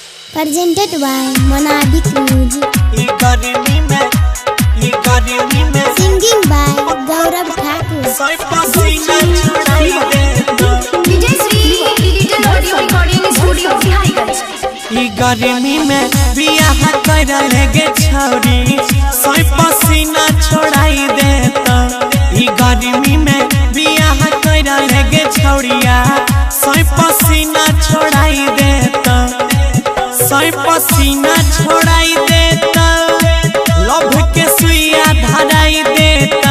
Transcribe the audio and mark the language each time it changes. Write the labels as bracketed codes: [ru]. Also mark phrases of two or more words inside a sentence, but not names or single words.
[en] presented by Monadic Music. Singing by Gaurav Thakur. DJ Sri Digital Audio Recording Studio Bihariganj. [mai] गर्मी में बियाह कर लगे छौरी सोई पसीना छोड़ाई देता। गर्मी में बियाह कर लगे छौरिया सोई पसीना छोड़ाई देता। सोई पसीना छोड़ाई देता लभ के सुइया धराई देता।